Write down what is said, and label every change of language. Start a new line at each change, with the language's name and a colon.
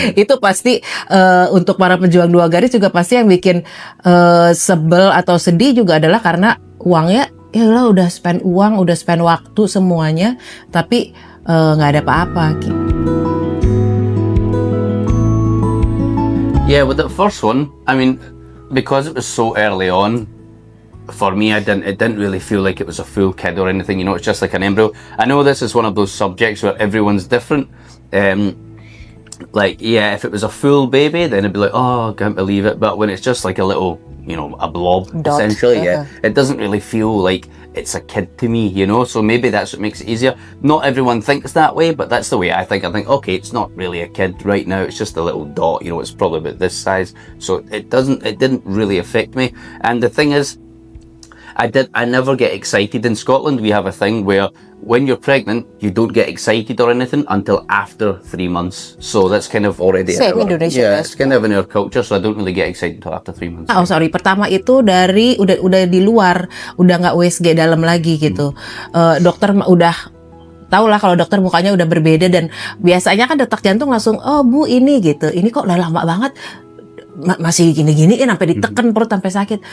Indonesian: Itu pasti untuk para pejuang dua garis juga pasti yang bikin sebel atau sedih juga adalah karena uangnya ya lah udah spend uang, udah spend waktu semuanya tapi nggak ada apa-apa gitu.
English: Yeah, with the first one, I mean, because it was so early on, for me, it didn't really feel like it was a full kid or anything. It's just like an embryo. I know this is one of those subjects where everyone's different. Like, yeah, if it was a full baby, then it'd be like, oh, I can't believe it. But when it's just like a little, a blob, dot, essentially, it doesn't really feel like it's a kid to me, So maybe that's what makes it easier. Not everyone thinks that way, but that's the way I think. I think, okay, it's not really a kid right now. It's just a little dot, it's probably about this size. So it didn't really affect me. And the thing is, I never get excited. In Scotland, we have a thing where when you're pregnant, you don't get excited or anything until after 3 months. So that's kind of already Indonesia. Yeah, it's kind of in our culture. So I don't really get excited until after 3 months. Oh sorry,
Indonesian: pertama itu dari udah di luar, udah nggak USG dalam lagi gitu. Dokter udah tahu lah kalau dokter mukanya udah berbeda dan biasanya kan detak jantung langsung, oh Bu ini gitu. Ini kok udah lama banget. Masih gini-gini kan sampai diteken perut sampai sakit.